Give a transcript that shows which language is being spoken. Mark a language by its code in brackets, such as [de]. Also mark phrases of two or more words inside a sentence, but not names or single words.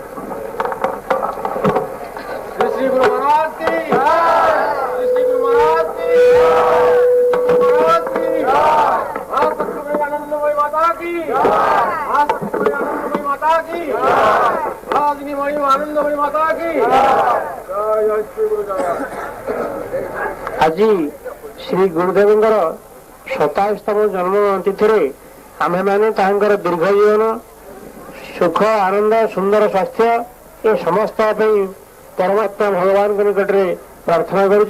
[hi] श्री गुरु महाराज की जय, श्री गुरु महाराज की जय, श्री गुरु महाराज की जय, आनंदमयी माता की जय, आनंदमयी माता की जय, अग्निमयी आनंदमयी माता की जय, जय श्री गुरु जय। [or] ଆଜି ଶ୍ରୀ ଗୁରୁଦେବଙ୍କର 27ତମ ଜନ୍ମ ତିଥିରେ ଆମେମାନେ ତାଙ୍କର ଦୀର୍ଘ ଜୀବନ, ସୁଖ, ଆନନ୍ଦ, ସୁନ୍ଦର ସ୍ୱାସ୍ଥ୍ୟ ଏ ସମସ୍ତ ପାଇଁ ପରମାତ୍ମା ଭଗବାନଙ୍କ ନିକଟରେ ପ୍ରାର୍ଥନା କରୁଛୁ।